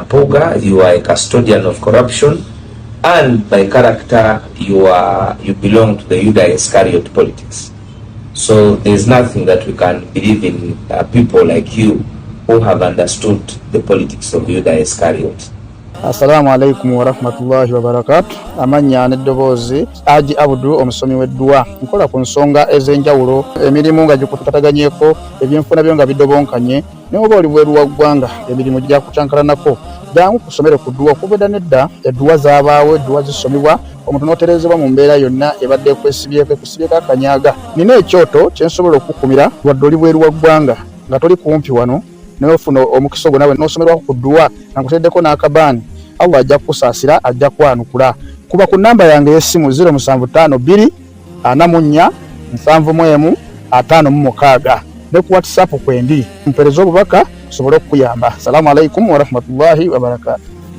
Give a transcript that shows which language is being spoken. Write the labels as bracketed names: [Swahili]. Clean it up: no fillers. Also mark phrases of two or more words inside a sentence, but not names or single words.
[English] Mpuuga, you are a custodian of corruption, and by character you belong to the Judas Iscariot politics. So there is nothing that we can believe in people like you who have understood the politics of Judas Iscariot. [Arabic] السلام عليكم ورحمة الله وبركاته. [Ganda] Amanya n'eddoboozi Accusations omusomi w'eddwa. Nkola ku nsonga ez'enjawulo, emirimu nga gikutataganyeko, ebyenfuna byo nga bidobonkanye, ne oba oli bweru wa ggwanga emirimu gya kucankalanako. Jangu kusomere ku ddwa okubeda nedda eddwa zaabaawo, eddwa zisomebwa, omuntu n'oterezebwa mu mbeera yonna ebadde ekwesibyeko akanyaga. Nina ekyoto kye nsobola okukumira wadde oli bweru wa ggwanga nga toli kumpi wano n'ofuna omukisa ogwo nawe n'osomerwako ku ddwa nga nkuteddeko n'akabaani. Allah ajja kukusaasira, ajja kwanukula. Kuba ku namba yange y'essimu 0752 44 71 56 ne ku WhatsApp kwendi mpereza obubaka sobole okukuyamba. [Arabic] السلام عليكم ورحمة الله وبركاته.